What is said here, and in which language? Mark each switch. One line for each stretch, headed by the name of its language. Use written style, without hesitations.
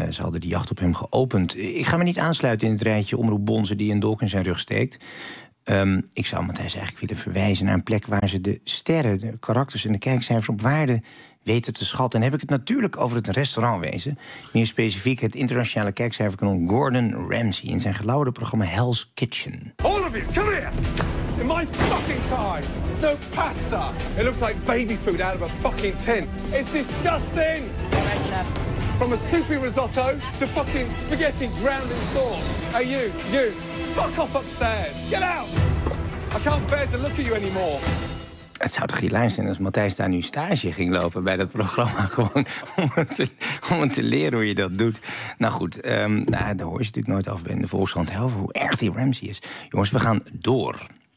Dutch: Ze hadden de jacht op hem geopend. Ik ga me niet aansluiten in het rijtje Omroep Bonzen die een dolk in zijn rug steekt. Ik zou Matthijs eigenlijk willen verwijzen naar een plek waar ze de sterren, de karakters en de kijkcijfers op waarde weten te schatten. En heb ik het natuurlijk over het restaurantwezen. Meer specifiek het internationale kijkcijferkanon Gordon Ramsay in zijn gelauwde programma Hell's Kitchen.
English: All of you, come here! In my fucking time! No pasta! It looks like baby food out of a fucking tin. It's disgusting! From a soupy risotto to fucking spaghetti drowned in sauce. Hey, you, fuck off upstairs. Get out! I can't bear to look at you anymore.
Dutch: Het zou toch hilarisch zijn als Matthijs daar nu stage ging lopen bij dat programma. Gewoon om te leren hoe je dat doet. Nou goed, daar hoor je natuurlijk nooit af bij in de Volkskrant helft hoe erg die Ramsey is. Jongens, we gaan door.